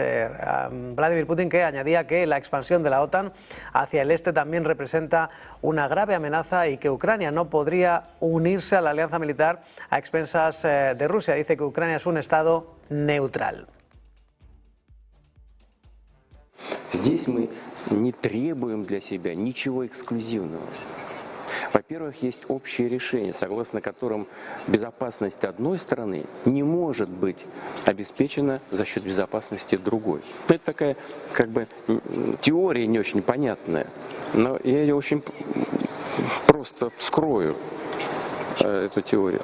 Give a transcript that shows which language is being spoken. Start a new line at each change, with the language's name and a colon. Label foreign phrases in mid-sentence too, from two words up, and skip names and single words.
Spanish: Vladimir Putin, que añadía que la expansión de la OTAN hacia el este también representa una grave amenaza y que Ucrania no podría unirse a la alianza militar a expensas de Rusia. Dice que Ucrania es un estado neutral.
Russian: не требуем для себя ничего эксклюзивного. Во-первых, есть общее решение, согласно которым безопасность одной страны не может быть обеспечена за счет безопасности другой. Это такая, как бы, теория не очень понятная, но я ее очень просто вскрою, эту теорию.